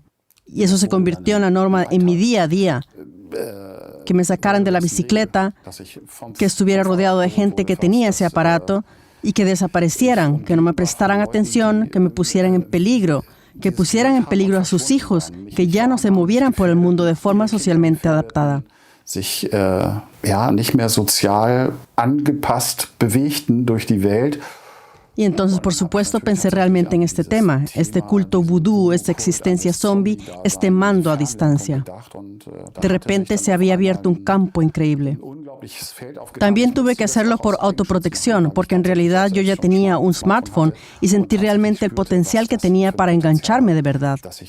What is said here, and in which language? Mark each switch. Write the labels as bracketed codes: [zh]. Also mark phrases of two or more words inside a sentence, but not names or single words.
[es] Y eso se convirtió en la norma en mi día a día. Que me sacaran de la bicicleta, que estuviera rodeado de gente que tenía ese aparato y que desaparecieran, que no me prestaran atención, que me pusieran en peligro, que pusieran en peligro a sus hijos, que ya no se movieran por el mundo de forma socialmente adaptada. [de] Sich nicht mehr sozial angepasst bewegten durch die Welt. [es] Y entonces, por supuesto, pensé realmente en este tema, este culto vudú, esta existencia zombie, este mando a distancia. De repente se había abierto un campo increíble. También tuve que hacerlo por autoprotección, porque en realidad yo ya tenía un smartphone y sentí realmente el potencial que tenía para engancharme de verdad.